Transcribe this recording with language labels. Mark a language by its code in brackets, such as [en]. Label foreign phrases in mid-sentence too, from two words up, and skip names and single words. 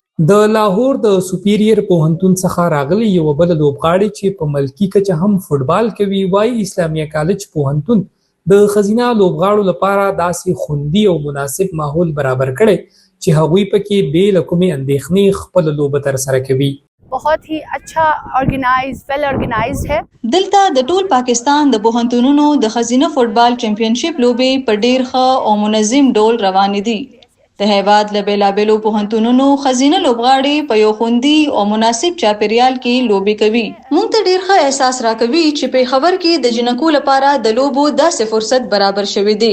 [ps] د لاهور د سوپیریر پوهنتون څخه راغلي یوه بله لوبغاړې چې په ملکي کچه هم فوټبال کوي وایي اسلامیه کالج پوهنتون د ښځینه لوبغاړو لپاره داسې خوندي او مناسب ماحول برابر کړی چې هغوی پکې بې له کومې اندېښنې خپله لوبه ترسره کوي. [ur] بہت ہی اچھا [en] well organized [ur] ہے. [ps] دلته د ټول پاکستان د پوهنتونونو د ښځینه فوټبال چمپینشپ لوبې په ډیر ښه او منظم ډول روانې دي. د هیواد له بیلابیلو پوهنتونونو ښځینه لوبغاړې په یو خوندي او مناسب چاپیریال کې لوبې کوي. موږ ته ډیر ښه احساس راکوي چې پېښور کې د جنکو لپاره د لوبو داسې فرصت برابر شوی دی.